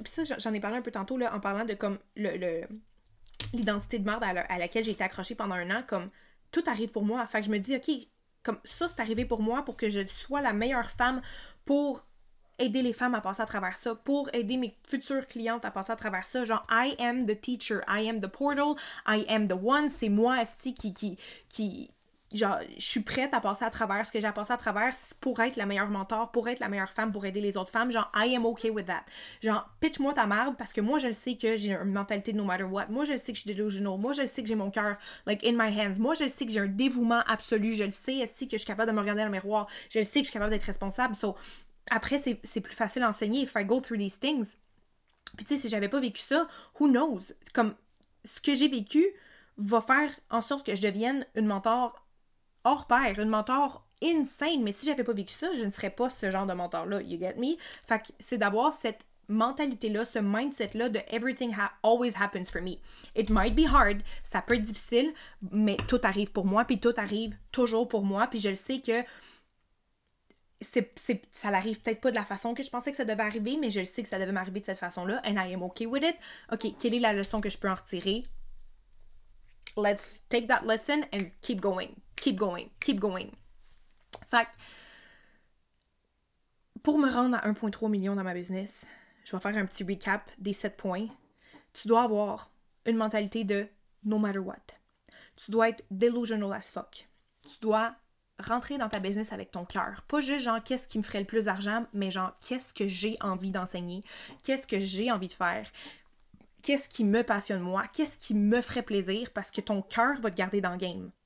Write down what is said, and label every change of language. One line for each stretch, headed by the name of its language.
French: Puis ça, j'en ai parlé un peu tantôt, là, en parlant de, comme, l'identité de merde à laquelle j'ai été accrochée pendant un an. Comme, tout arrive pour moi. Fait que je me dis, OK, comme ça, c'est arrivé pour moi pour que je sois la meilleure femme pour aider les femmes à passer à travers ça, pour aider mes futures clientes à passer à travers ça.
English: Genre, I am the teacher, I am the portal, I am the one.
French: C'est moi, esti, qui genre, je suis prête à passer à travers ce que j'ai à passer à travers pour être la meilleure mentor, pour être la meilleure femme, pour aider les autres femmes.
English: Genre, I am okay with that.
French: Genre, pitch-moi ta merde parce que moi, je le sais que j'ai une mentalité de
English: no matter what.
French: Moi, je le sais que je suis delusional. Moi, je le sais que j'ai mon cœur, like,
English: in my hands.
French: Moi, je le sais que j'ai un dévouement absolu. Je le sais, esti, que je suis capable de me regarder dans le miroir. Je le sais que je suis capable d'être responsable. So, après, c'est plus facile à enseigner.
English: If I go through these things.
French: Puis, tu sais, si j'avais pas vécu ça,
English: who knows?
French: Comme, ce que j'ai vécu va faire en sorte que je devienne une mentor hors pair, une mentor insane. Mais si j'avais pas vécu ça, je ne serais pas ce genre de mentor-là.
English: You get me?
French: Fait que c'est d'avoir cette mentalité-là, ce mindset-là de
English: everything always happens for me. It might be hard,
French: ça peut être difficile, mais tout arrive pour moi, puis tout arrive toujours pour moi, puis je le sais que ça n'arrive peut-être pas de la façon que je pensais que ça devait arriver, mais je le sais que ça devait m'arriver de cette façon-là,
English: and I am okay with it.
French: OK, quelle est la leçon que je peux en retirer?
English: Let's take that lesson and keep going. Keep going. Keep going.
French: Fait que, pour me rendre à 1,3 million dans ma business, je vais faire un petit recap des 7 points. Tu dois avoir une mentalité de no matter what. Tu dois être delusional
English: as fuck.
French: Tu dois rentrer dans ta business avec ton cœur. Pas juste genre qu'est-ce qui me ferait le plus d'argent, mais genre qu'est-ce que j'ai envie d'enseigner, qu'est-ce que j'ai envie de faire, qu'est-ce qui me passionne moi, qu'est-ce qui me ferait plaisir, parce que ton cœur va te garder dans le game.